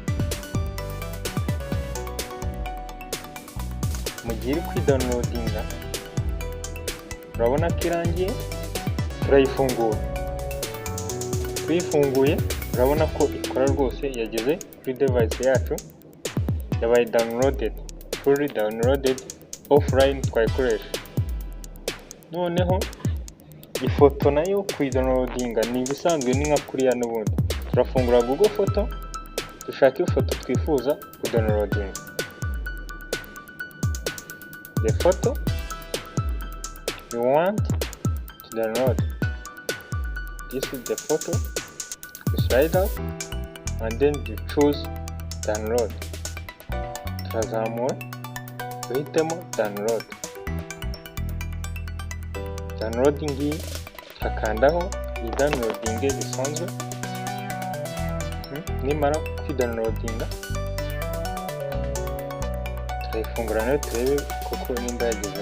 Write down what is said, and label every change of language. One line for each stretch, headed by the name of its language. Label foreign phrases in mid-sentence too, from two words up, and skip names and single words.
Kinyarwanda: Mu gihe uri kwidownloadinga urabona ko irangiye, turayifungura. Tuyifunguye urabona ko ikora rwose, yageze kuri device yacu, yabaye downloaded,
English: fully downloaded,
Kinyarwanda: offline twayikoresha. Noneho ifoto nayo kuyidownloadinga ni ibisanzwe ni nka kuriya n'ubundi. Turafungura Google Photo, dushaka ifoto twifuza kudownloadinga.
English: The photo you want to download. This is the photo. You slide up and then you choose download.
Kinyarwanda: Turazamura, duhitemo download. Downloading iyi hakandaho downloading bisanzwe. Nimara kwidownloadinga turayifungura nayo turebe koko nimba yagize.